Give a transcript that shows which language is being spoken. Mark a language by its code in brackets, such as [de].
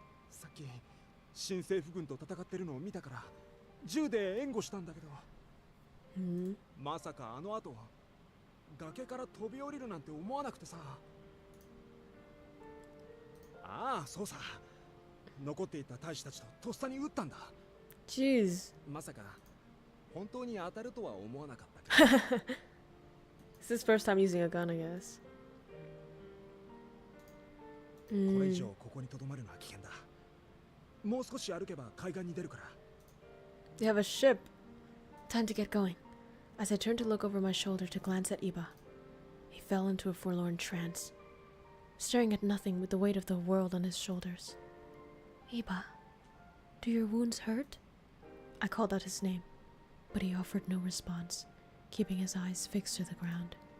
[ja] さっき新政府軍と戦ってるのを見たから銃で援護したんだけど、まさかあの後崖から飛び降りるなんて思わなくてさ。ああ、そうさ。残っていた大使たちととっさに撃ったんだ。 [en] Jeez. [ja] まさか本当に当たるとは思わなかったけど。 [en] It's his first time using a gun, I guess. [ja] これ以上ここに留まるのは危険だ。もう少し歩けば海岸に出るから。 [en] They have a ship. Time to get going. As I turned to look over my shoulder to glance at Iba, he fell into a forlorn trance, staring at nothing with the weight of the world on his shoulders. Iba, do your wounds hurt? I called out his name, but he offered no response, keeping his eyes fixed to the ground.